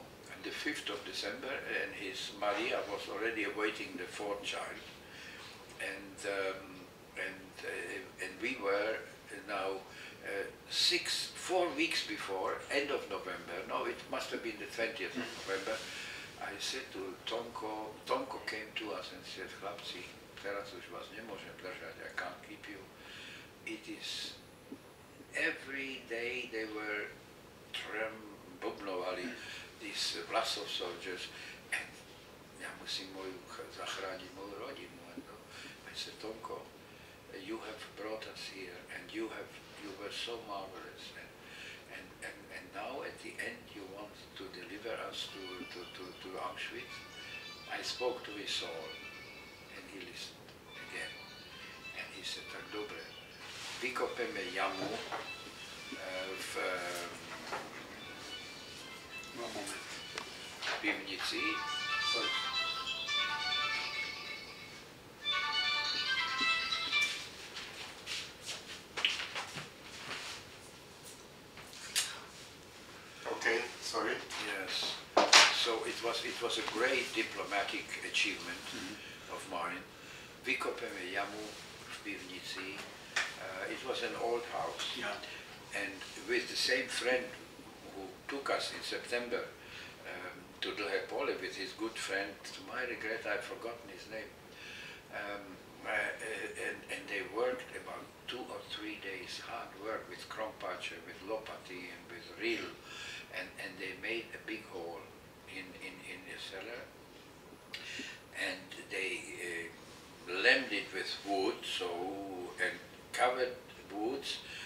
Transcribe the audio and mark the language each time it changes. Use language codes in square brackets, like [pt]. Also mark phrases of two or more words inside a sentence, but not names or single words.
[en] And the 5th of December, and his Maria was already awaiting the 4th child. And we were now 4 weeks before, end of November, no, it must have been the 20th of November, I said to Tonko came to us and said, [sk] chlapci, teraz už vás nemôžem držať, [en] I can't keep you. It is, every day they were bubnovali these Vlasov soldiers, and [sk] ja musím zachrániť moju rodinu. [en] I said, Tonko, you have brought us here, and you were so marvelous, and now at the end you want to deliver us to Auschwitz. I spoke to his soul, and he listened again, and he said, [sk] tak dobre, vykopeme jamu v pivnici. [en] Okay, sorry. Yes. So it was a great diplomatic achievement of mine. [sk] Vykopeme jamu v pivnici. [en] It was an old house. Yeah. And with the same friend who took us in September to Dlhé Pole, with his good friend, to my regret I've forgotten his name. And they worked about 2 or 3 days hard work with krompače, with lopati and with reel, and they made a big hole in the cellar, and they lammed it with wood, and covered woods,